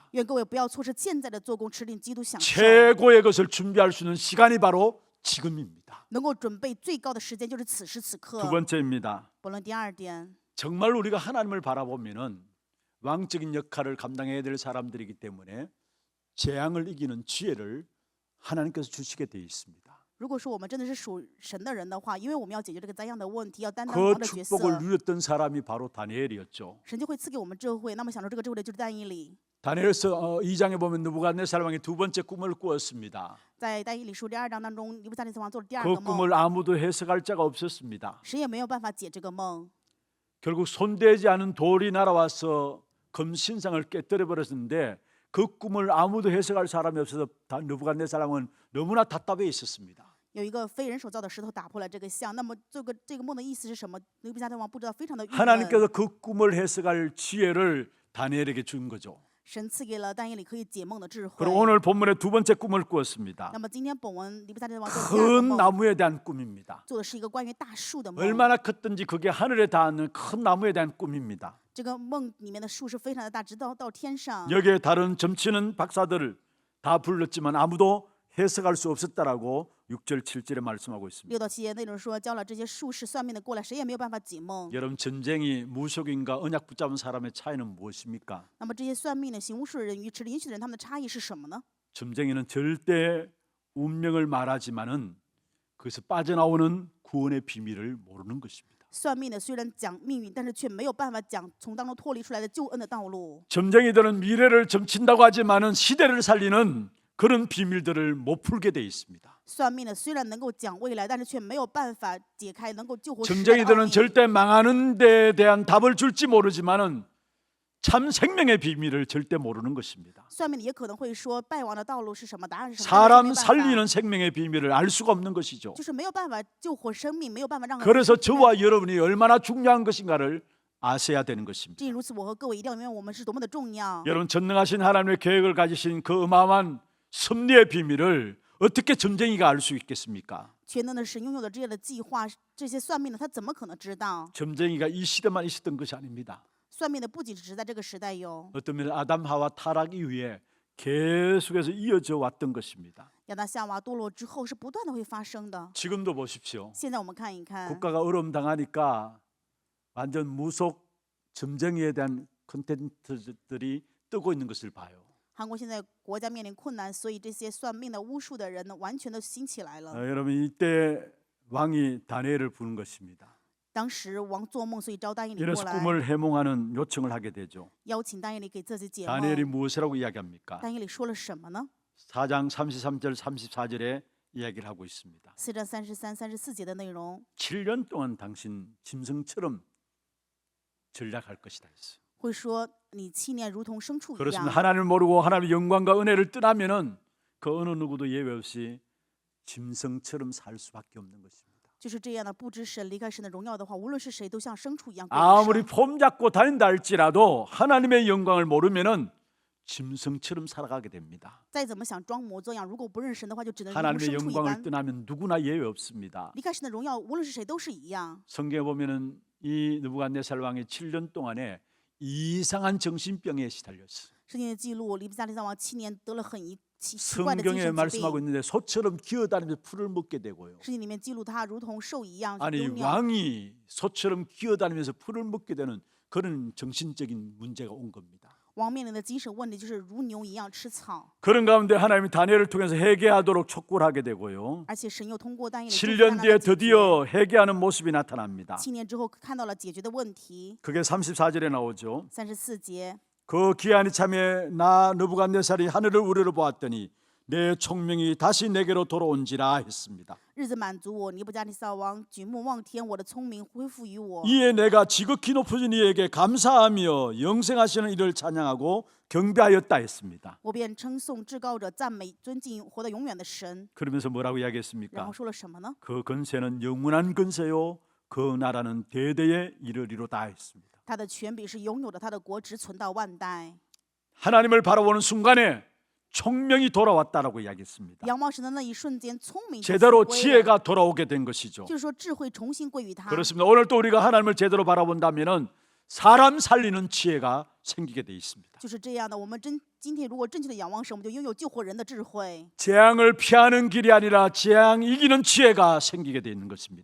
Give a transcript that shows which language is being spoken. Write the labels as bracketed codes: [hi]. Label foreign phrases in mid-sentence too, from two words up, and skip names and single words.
[zh] 愿各位不要错失现在的做工，持领基督享受， [ko] 최고의 것을 준비할 수 있는 시간이 바로 지금입니다. [zh] 能够准备最高的时间就是此时此刻。 [ko] 두 번째입니다. [zh] 不论第二点， [ko] 정말 우리가 하나님을 바라보면은 왕적인 역할을 감당해야 될 사람들이기 때문에 재앙을 이기는 지혜를 하나님께서 주시게 되어 있습니다. [zh] 如果说我们真的是属神的人的话，因为我们要解决这个灾殃的问题，要担当 [ko] 그 [zh] 王的角色， [ko] 축복을 누렸던 사람이 바로 다니엘이었죠. [zh] 神就会赐给我们智慧。那么享受这个智慧的就是但以理。 [ko] 다니엘서 2장에 보면 느부갓네살 왕이 두 번째 꿈을 꾸었습니다. [zh] 在但以理书第2章当中，尼布甲尼撒王做了第二 [ko] 그 [zh] 个梦， [ko] 꿈을 아무도 해석할 자가 없었습니다. [zh] 谁也没有办法解这个梦。 [ko] 결국 손대지 않은 돌이 날아와서 금신상을 깨뜨려 버렸는데 그 꿈을 아무도 해석할 사람이 없어서 느부갓네살 왕은 너무나 답답해 있었습니다. [zh] 有一个非人手造的石头打破了这个像，那么这个梦的意思是什么？尼布甲尼撒王不知道，非常的郁闷。 [ko] 하나님께서 그 꿈을 해석할 지혜를 다니엘에게 준 거죠. [zh] 神赐给了但以理可以解梦的智慧。 [ko] 그리고 오늘 본문의 두 번째 꿈을 꾸었습니다. [zh] 那么今天本文尼布甲尼撒王做的第二个 [ko] 큰 [zh] 梦， [ko] 나무에 대한 꿈입니다. [zh] 做的是一个关于大树的梦。 [ko] 얼마나 컸든지 그게 하늘에 닿는 큰 나무에 대한 꿈입니다. [zh] 这个梦里面的树是非常的大，直到天上。 [ko] 여기에 다른 점치는 박사들을 다 불렀지만 아무도 해석할 수 없었다라고 6절 7절에 말씀하고 있습니다. [zh] 6到7节内容说，教了这些术士算命的过来，谁也没有办法解梦。 [ko] 여러분 전쟁이 무속인과 언약 붙잡은 사람의 차이는 무엇입니까? [zh] 那么这些算命的、行巫术的人与持领允许的人，他们的差异是什么呢？ [ko] 점쟁이는 절대 운명을 말하지만은 그것을 빠져나오는 구원의 비밀을 모르는 것입니다. [zh] 算命的虽然讲命运，但是却没有办法讲从当中脱离出来的救恩的道路。 [ko] 점쟁이들은 미래를 점친다고 하지만은 시대를 살리는 그런 비밀들을 못 풀게 돼 있습니다. [zh] 算命的虽然能够讲未来，但是却没有办法解开能够救活时代的奥 [ko] 점쟁이들은 [zh] 秘。 [ko] 절대 망하는 데에 대한 답을 줄지 모르지만은 참 생명의 비밀을 절대 모르는 것입니다. [zh] 算命的也可能会说败亡的道路是什么，答案是什么， [ko] 사람 [zh] 但是没有办法 [ko] 살리는 생명의 비밀을 알 수가 없는 것이죠. [zh] 就是没有办法救活生命，没有办法让人 [ko] 그래서 [zh] 生命 [ko] 저와 여러분이 얼마나 중요한 것인가를 아셔야 되는 것입니다. [zh] 正如此，我和各位一定要明白我们是多么的重要。 [ko] 여러분 전능하신 하나님의 계획을 가지신 그 어마어마한 섭리의 비밀을 어떻게 점쟁이가 알 수 있겠습니까? [zh] 全能的神拥有的这样的计划，这些算命的他怎么可能知道？ [ko] 점쟁이가 이 시대만 있었던 것이 아닙니다. [zh] 算命的不仅只是在这个时代有， [ko] 어떤 면에 아담 하와 타락 이후에 계속해서 이어져 왔던 것입니다. [zh] 亚当夏娃堕落之后是不断的会发生的。 [ko] 지금도 보십시오. [zh] 现在我们看一看， [ko] 국가가 어려움 당하니까 완전 무속 점쟁이에 대한 콘텐츠들이 뜨고 있는 것을 봐요. [zh] 韩国现在国家面临困难，所以这些算命的、巫术的人呢，完全都兴起来了。 [ko] 여러분 이때 왕이 다니엘을 부른 것입니다. [zh] 当时王做梦，所以招但以理 [ko] 이래서 [zh] 过来， [ko] 꿈을 해몽하는 요청을 하게 되죠. [zh] 邀请但以理给自己解 [ko] 다니엘이 [zh] 梦。 [ko] 무엇이라고 이야기합니까? [zh] 但以理说了什么呢？ [ko] 4장 33절 34절에 이야기를 하고 있습니다. [zh] 4 章33、34节的内容， [ko] 7년 동안 당신 짐승처럼 전략할 것이다 했어요. [zh] 会说你7年如同牲畜一 [ko] 그렇습니다. [zh] 样。 [ko] 하나님을 모르고 하나님의 영광과 은혜를 떠나면은 그 어느 누구도 예외 없이 짐승처럼 살 수밖에 없는 것입니다. [zh] 就是这样的，不知神离开神的荣耀的话，无论是谁都像牲畜一样过一 [ko] 아무리 [zh] 生。 [ko] 폼 잡고 다닌다 할지라도 하나님의 영광을 모르면은 짐승처럼 살아가게 됩니다. [zh] 再怎么想装模作样，如果不认神的话，就只能如同 [ko] 하나님의 [zh] 牲畜一 [ko] 영광을 [zh] 般。 [ko] 떠나면 누구나 예외 없습니다. [zh] 离开神的荣耀，无论是谁都是一样。 [ko] 성경에 보면은 이 느부갓네살 왕이 7년 동안에 이상한 정신병에 시달렸어요. [zh] 圣经的记录，尼布甲尼撒王7年得了很奇怪的精 [ko] 성경에 [zh] 神疾 [ko] 말씀하고 [zh] 病。 [ko] 있는데 소처럼 기어다니면서 풀을 먹게 되고요. [zh] 圣经里面记录他如同兽一样 [ko] 아니 [zh] 丢尿。 [ko] 왕이 소처럼 기어다니면서 풀을 먹게 되는 그런 정신적인 문제가 온 겁니다. [zh] 王面临的精神问题就是如牛一样吃草， [ko] 그런 가운데 하나님이 다니엘을 통해서 회개하도록 촉구를 하게 되고요. [zh] 而且神又通过但以理 [ko] 7년 뒤에 드디어 회개하는 모습이 나타납니다. [zh] 7 年之后看到了解决的问题。 [ko] 그게 34절에 나오죠. [zh] 34节， [ko] 그 기한이 참에 나 느부갓네살이 하늘을 우러러 보았더니 내 총명이 다시 내게로 돌아온지라 했습니다. [zh] 日子满足我，尼布甲尼撒王举目望天，我的聪明恢复于我。 [ko] 이에 내가 지극히 높으신 이에게 감사하며 영생하시는 이를 찬양하고 경배하였다 했습니다. [zh] 我便称颂至高者，赞美尊敬活得永远的神。 [ko] 그러면서 뭐라고 [zh] 然 [ko] 이야기했습니까? [zh] 后说了什么呢？ [ko] 그 건세는 영원한 건세요 그 나라는 대대에 이르리로다 했습니다. [zh] 他的权柄是拥有的，他的国直存到万代。 [ko] 하나님을 바라보는 순간에 총명이 돌아왔다라고 이야기했습니다. [zh] 仰望神的那一瞬间，聪明就 [ko] 제대로 [zh] 复归了， [ko] 지혜가 돌아오게 된 것이죠. [zh] 就是说智慧重新归于他。 [ko] 그렇습니다. 오늘 또 우리가 하나님을 제대로 바라본다면은 사람 살리는 지혜가 생기게 돼 있습니다. [zh] 就是这样的，我们今天如果正确的仰望神，我们就拥有救活人的智慧。 [ko] 재앙을 피하는 길이 아니라 재앙 이기는 지혜가 생기게 돼 있는 것입니다.